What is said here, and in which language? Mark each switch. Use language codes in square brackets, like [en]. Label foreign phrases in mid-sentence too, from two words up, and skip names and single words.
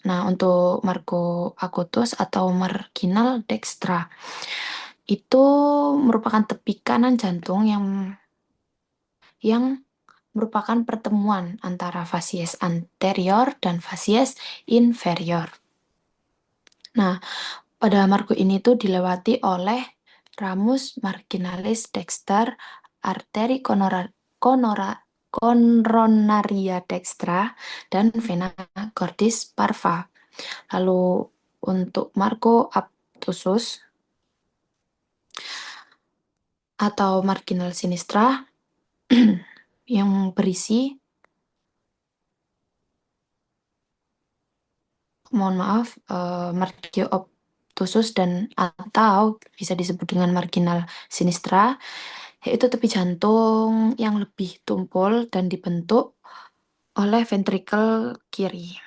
[id] Nah, untuk margo acutus atau marginal dextra itu merupakan tepi kanan jantung yang merupakan pertemuan antara fasies anterior dan fasies inferior. Nah, pada margo ini tuh dilewati oleh ramus marginalis dexter arteri coronaria dextra, dan vena cordis parva. Lalu untuk Marco obtusus atau marginal sinistra yang berisi, mohon maaf, margio obtusus dan atau bisa disebut dengan marginal sinistra, yaitu tepi jantung yang lebih tumpul dan dibentuk oleh ventrikel kiri.